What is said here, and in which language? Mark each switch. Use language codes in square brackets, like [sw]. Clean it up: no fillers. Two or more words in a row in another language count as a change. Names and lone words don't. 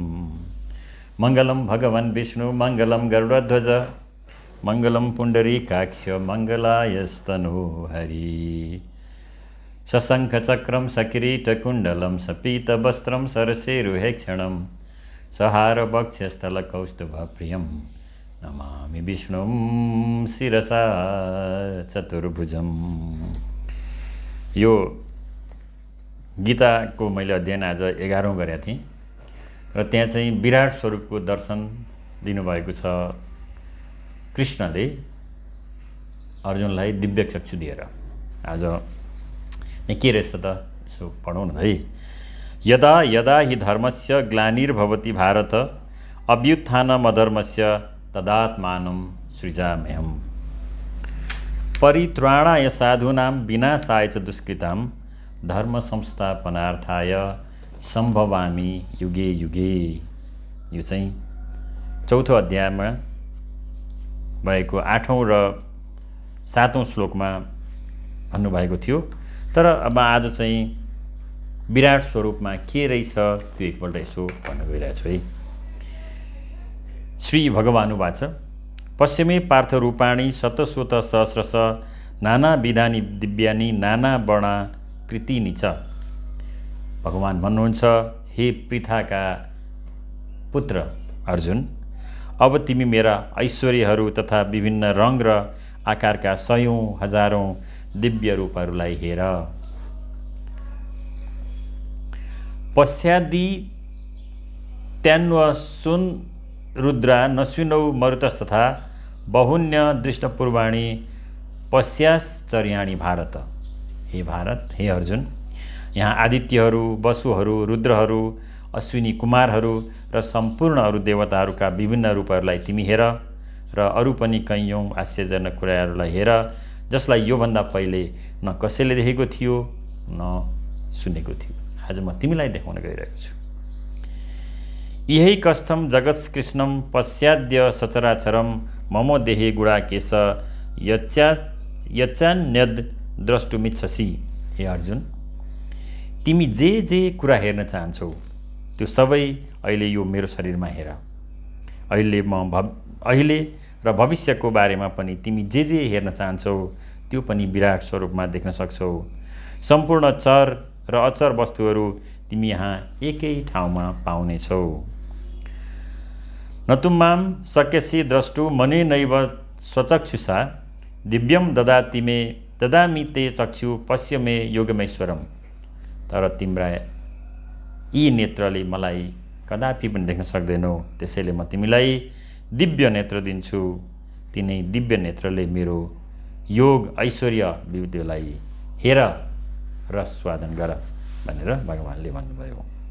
[sa] मङ्गलं भगवन् विष्णु मङ्गलं गरुडध्वज मङ्गलं पुण्डरीकाक्ष मङ्गलायस्तनोहरि। सशङ्खचक्रं सकिरीटकुण्डलं सपीतवस्त्रं सरसेरुहेक्षणं सहारवक्षस्थलकौस्तुभप्रियं नमामि विष्णुं शिरसा चतुर्भुजम्। [ne] यो गीताको मैले अध्ययन आज 11औं गरेका थिएँ र त्यहाँ चाहिँ विराट स्वरूपको दर्शन दिनुभएको छ कृष्णले अर्जुनलाई दिव्य चक्षु दिएर। आज के रहेछ त यसो पढौँ न है। [sa] यदा यदा हि धर्मस्य ग्लानिर्भवति भारत अभ्युत्थानमधर्मस्य तदात्मानं सृजाम्यहम् परित्राणाय साधूनां विनाशाय च दुष्कृतां धर्म संस्थापनार्थाय सम्भवामि युगे युगे। [ne] यो चाहिँ 4औं अध्यायमा भएको 8औं र 7औं श्लोकमा भन्नुभएको थियो। तर अब आज चाहिँ विराट स्वरूपमा के रहेछ त्यो एकपल्ट यसो भन्न गइरहेको छु है। [sa] श्री भगवानुवाच पश्चिमे पार्थरूपाणि शतशोत सहस्रश नानाविधानि दिव्यानि नानावर्णाकृतीनि च। [ne] भगवान् भन्नुहुन्छ, हे पृथाका पुत्र अर्जुन, अब तिमी मेरा ऐश्वर्यहरू तथा विभिन्न रङ र आकारका सयौं हजारौं दिव्य रूपहरूलाई हेर। [sa] पश्चादि त्यान्वसुन रुद्रा नश्विनौ मरुतस्तथा बहुन्य दृष्टपूर्वाणि पश्याश्चर्याणि भारत। [ne] हे भारत, हे अर्जुन, यहाँ आदित्यहरू, वसुहरू, रुद्रहरू, अश्विनी कुमारहरू र सम्पूर्ण अरू देवताहरूका विभिन्न रूपहरूलाई तिमी हेर र अरू पनि कैयौं आश्चर्यजनक कुराहरूलाई हेर जसलाई योभन्दा पहिले न कसैले देखेको थियो न सुनेको थियो। आज म तिमीलाई देखाउन गइरहेको छु। [sa] यही कस्थम जगत्कृष्णं पश्चाद्य सचराचरं मम देहे गुणाकेश यच्चान्यद् द्रष्टुमिच्छसि। [ne] हे अर्जुन, तिमी जे कुरा हेर्न चाहन्छौ त्यो सबै अहिले यो मेरो शरीरमा हेर। अहिले र भविष्यको बारेमा पनि तिमी जे हेर्न चाहन्छौ त्यो पनि विराट स्वरूपमा देख्न सक्छौ। सम्पूर्ण चर र अचर वस्तुहरू तिमी यहाँ एकै ठाउँमा पाउनेछौ। [sa] नतुमां शक्यसि द्रष्टु मनेनैव स्वचक्षुषा दिव्यं ददामि ते चक्षु पश्य मे योगमेश्वरम्। [ne] तर तिम्रा यी नेत्रले मलाई कदापि पनि देख्न सक्दैनौ, त्यसैले म तिमीलाई दिव्य नेत्र दिन्छु। तिनै दिव्य नेत्रले मेरो योग ऐश्वर्य विद्यलाई हेर र स्वादन गर भनेर भगवानले भन्नुभयो।